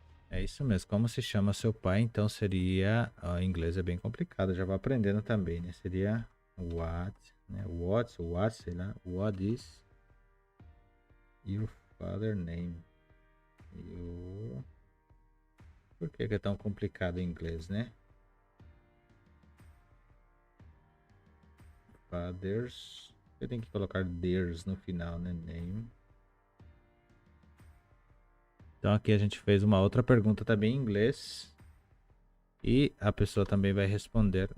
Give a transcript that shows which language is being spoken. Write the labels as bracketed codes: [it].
[pt] É isso mesmo. Como se chama seu pai? Então seria... Ó, em inglês é bem complicado. Já vou aprendendo também, né? Seria what, né? What, sei lá. [en] What is your father name? [pt] Por que é tão complicado em inglês, né? Fathers. Eu tenho que colocar theirs no final, né? Name. Então aqui a gente fez uma outra pergunta também em inglês. E a pessoa também vai responder.